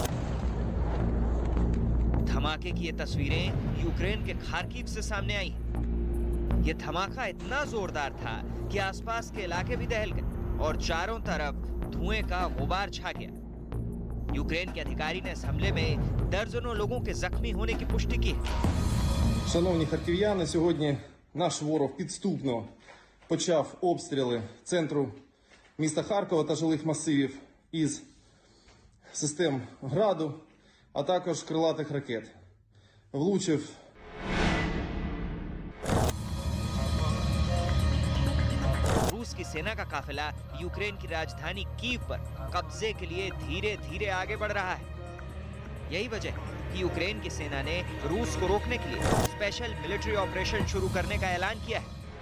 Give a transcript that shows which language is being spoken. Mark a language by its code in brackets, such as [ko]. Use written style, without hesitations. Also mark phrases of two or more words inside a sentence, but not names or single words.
[hi] धमाके की ये तस्वीरें यूक्रेन के खार्किव से सामने आई। ये धमाका इतना जोरदार था कि आसपास के इलाके भी दहल गए और चारों तरफ धुएं का गुबार छा गया। यूक्रेन के अधिकारी ने इस हमले में दर्जनों लोगों के जख्मी होने की पुष्टि की है। [uk] Шановні харків'яни, сьогодні наш ворог підступно почав обстріли центру міста Харкова та жилих масивів із систем «Граду», а також крилатих ракет. Влучив [hi] रूस की सेना का काफिला यूक्रेन की राजधानी कीव पर कब्जे के लिए धीरे धीरे आगे बढ़ रहा है। यही वजह है कि यूक्रेन की सेना ने रूस को रोकने के लिए [en] special military operation [hi] शुरू करने का ऐलान किया है।